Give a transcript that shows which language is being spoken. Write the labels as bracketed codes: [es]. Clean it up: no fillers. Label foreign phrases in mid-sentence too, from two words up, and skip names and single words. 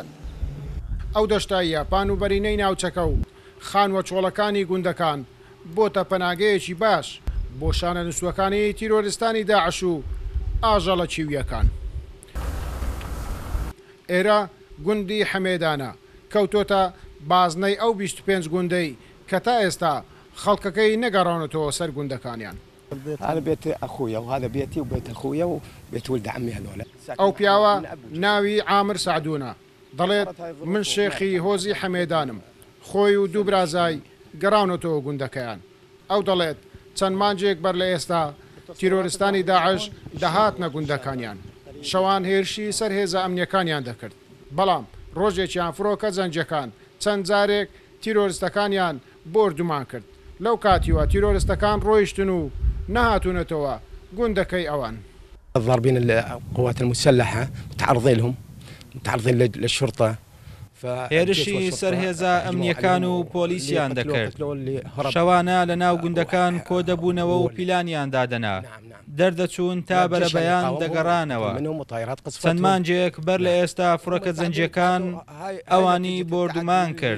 [ckb] ئەو دەشتای یاپان و بەرینەی ناوچەکە و خانوە چۆڵەکانی گوندەکان بۆتە پەناگەیەکی باش بۆ شانەنووسەکانی تیرۆریستانی داعش و ئاژەڵە چیویەکان. ئێرە گوندی حەمێدانە کەوتۆتە بازنەی ئەو 25 گوندەی کە تا ئێستا خەڵکەکەی نەگەڕاونەتەوە سەر گوندەکانیان. [ar] هذا بيت أخويا وهذا بيتي وبيت أخويا وبيت ولد عمي هذول. [ckb] ئەو پیاوە ناوی عامر سعدونە دەڵێت من شێخی هۆزی حەمێدانم خۆی و دوو برازای گەڕاونەتەوە گوندەکەیان. ئەو دەڵێت چەند مانجێک بەر لە ئێستا تیرۆریستانی داعش دەهاتنە گوندەکانیان شەوان هێرشی سەر هێزە ئەمنیەکانیان دەکرد بەڵام ڕۆژێکیان فرۆکە زەنجەکان چەند جارێک تیرۆریستەکانیان بردومان کرد لەو کاتیوە تیرۆریستەکان ڕۆیشتن و نەهاتوونەتەوە گوندەکەی ئەوان. [ar] ضاربين القوات المسلحة متعرضين لهم متعرضين للشرطة. [ckb] هێرشی سەرهێزە ئەمنیەکان و پۆلیسیان دەکرد شەوانە لە ناو گوندەکان کۆ دەبوونەوە و پیلانیان دادەنا دەردەچوون تا بەرە بەیان دەگەڕانەوە. چەند مانجێک بەر لە ئێستا فڕۆکە زەنجەکان ئەوانی بردومان کرد.